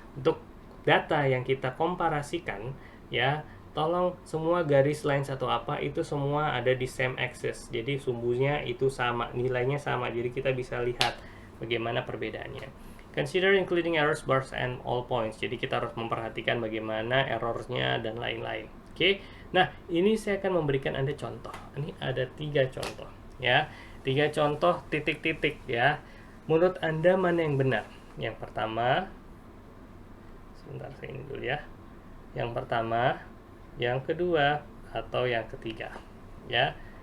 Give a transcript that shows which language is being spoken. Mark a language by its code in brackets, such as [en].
[id] Untuk data yang kita komparasikan ya, tolong semua garis lines atau apa itu semua ada di same axis. Jadi sumbunya itu sama, nilainya sama. Jadi kita bisa lihat bagaimana perbedaannya. [en] Consider including errors, bars, and all points. [id] Jadi kita harus memperhatikan bagaimana errornya dan lain-lain. Oke. Nah, ini saya akan memberikan Anda contoh. Ini ada 3 contoh ya. 3 contoh titik-titik ya. Menurut Anda mana yang benar? Yang pertama, sebentar saya ini dulu ya. Yang pertama, yang kedua, atau yang ketiga ya.